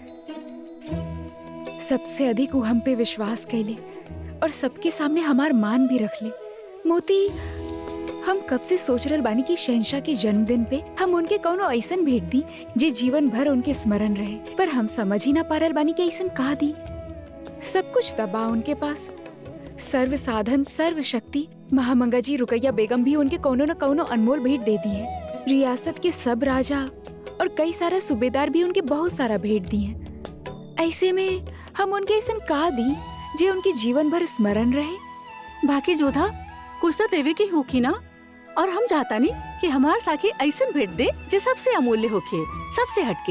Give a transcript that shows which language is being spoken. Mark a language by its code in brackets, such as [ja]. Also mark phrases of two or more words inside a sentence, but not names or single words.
[bho] सबसे अधिक वो हम पे विश्वास कैले और सबके सामने हमार मान भी रख ले। मोती, हम कब से सोच रहे बानी कि शहंशाह के जन्मदिन पे हम उनके कौनो ऐसन भेंट दी जे जीवन भर उनके स्मरण रहे, पर हम समझ ही ना पा रहे बानी कि ऐसन का दी। सब कुछ दबा उनके पास, सर्व साधन, सर्व शक्ति। महामंगा जी, रुकैया बेगम भी उनके कौनो न कौनो अनमोल भेंट दे दी है। रियासत के सब राजा और कई सारा सूबेदार भी उनके बहुत सारा भेंट दी हैं। ऐसे में हम उनके ऐसा का दी जे उनके जीवन भर स्मरण रहे। बाकी जोधा, कुछ तो देवे की होखी ना, और हम चाहता नहीं कि हमार साखी ऐसा भेंट दे जे सबसे अमूल्य होखे, सबसे हटके।